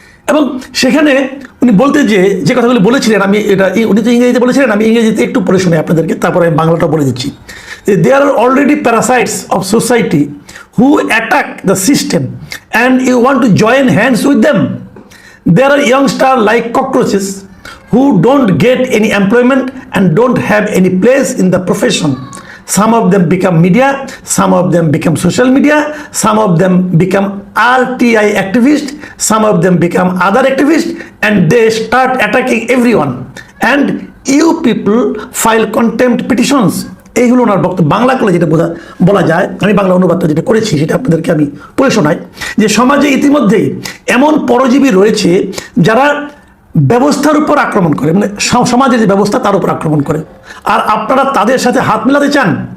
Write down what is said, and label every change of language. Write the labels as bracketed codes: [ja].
[bn] এবং সেখানে উনি বলতে যে কথাগুলি বলেছিলেন, আমি এটা উনি তো ইংরেজিতে বলেছিলেন, আমি ইংরেজিতে একটু পড়ে শুনে আপনাদেরকে, তারপরে আমি বাংলাটা বলে দিচ্ছি। [en] There are already parasites of society who attack the system and you want to join hands with them. There are youngsters like cockroaches who don't get any employment and don't have any place in the profession. Some of them become media, some of them become social media, some of them become RTI activists, some of them become other activists, and they start attacking everyone. And you people file contempt petitions. [bn] এই হলো ওনার বক্তব্য। বাংলা করলে যেটা বলা যায়, আমি বাংলা অনুবাদটা যেটা করেছি সেটা আপনাদেরকে আমি পড়ে শোনাই, যে সমাজে ইতিমধ্যেই এমন পরজীবী রয়েছে যারা ব্যবস্থার উপর আক্রমণ করে, মানে সমাজের যে ব্যবস্থা তার উপর আক্রমণ করে, আর আপনারা তাদের সাথে হাত মেলাতে চান।